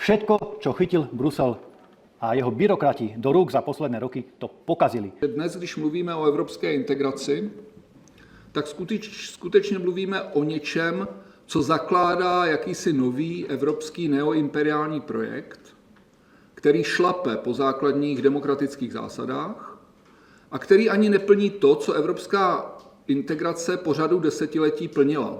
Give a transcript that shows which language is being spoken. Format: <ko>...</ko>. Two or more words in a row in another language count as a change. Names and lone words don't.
<sk>Všetko, čo chytil Brusel a jeho byrokrati do rúk za posledné roky, to pokazili.</sk> <cs>Dnes, když mluvíme o evropské integraci, tak skutečně mluvíme o něčem, co zakládá jakýsi nový evropský neoimperiální projekt, který šlape po základních demokratických zásadách a který ani neplní to, co evropská integrace po řadu desetiletí plnila.</cs>